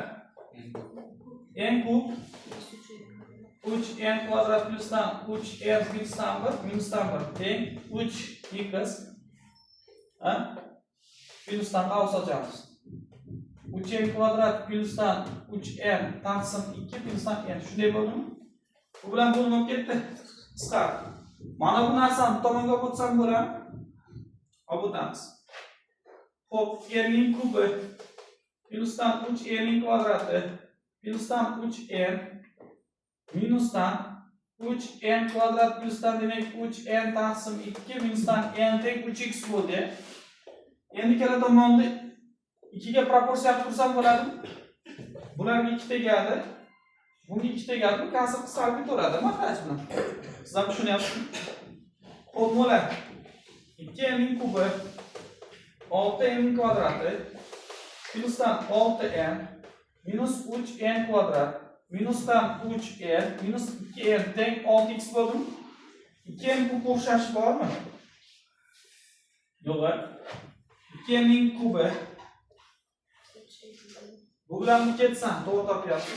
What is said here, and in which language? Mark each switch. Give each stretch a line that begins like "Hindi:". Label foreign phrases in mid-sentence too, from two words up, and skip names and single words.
Uzbek: n kub 3n kvadrat plyusdan 3n plyusdan 1 minusdan 1 teng 3x plyusdan qavs ochamiz. 3n kvadrat plyusdan 3n taqsim 2 plyusdan n. Shunday bo'ldimi? Bu bilan bo'linib ketdi. Qisqardi. Mana bu narsani bu tomonga olib o'tsam bo'ladi. Olib o'tamiz. Xo'p, n ning kubi plyusdan 3n ning kvadrati plyusdan 3n minusdan 3n kvadrat plusdan demek 3n taqsim 2 minusdan n teng 3x bo'ldi. Endi ikkala tomonni 2 ga proporsiya qilib tursam bo'ladi. Bularga 2 tegadi. Bunga 2 tegadi. Bu kasr qisqarib ketaveradi. Mahraj bilan. Siz ham tushunyapsizmi? Xo'p, mo'lar 2n ning kubi 6n ning kvadrati plusdan 6n minus 3n kvadrat minusdan 3n minus 2n teng 6x bo'ldimi? 2n kubi o'xshashi bormi? Yo'q. 2n ning kubi bu bilan bu ketsa to'g'ri topyapsiz.